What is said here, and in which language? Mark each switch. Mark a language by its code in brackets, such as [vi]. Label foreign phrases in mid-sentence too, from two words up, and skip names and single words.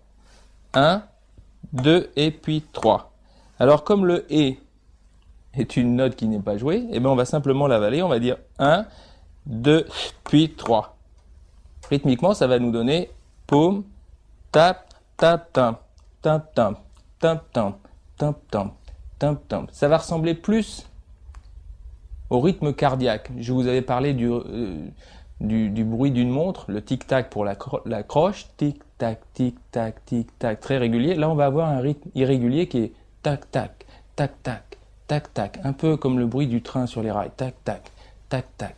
[fr] 1, 2 et puis 3. Alors comme le et est une note qui n'est pas jouée, eh bien on va simplement l'avaler, on va dire 1, 2, puis 3. Rythmiquement, ça va nous donner paume, tape, ta-tam, ta-tam, ta-tam, ta-tam, ta-tam. Ça va ressembler plus au rythme cardiaque. Je vous avais parlé du bruit d'une montre, le tic-tac pour la croche, tic-tac, tic-tac, tic-tac, très régulier. Là, on va avoir un rythme irrégulier qui est tac-tac, tac-tac, tac-tac, un peu comme le bruit du train sur les rails, tac-tac, tac-tac.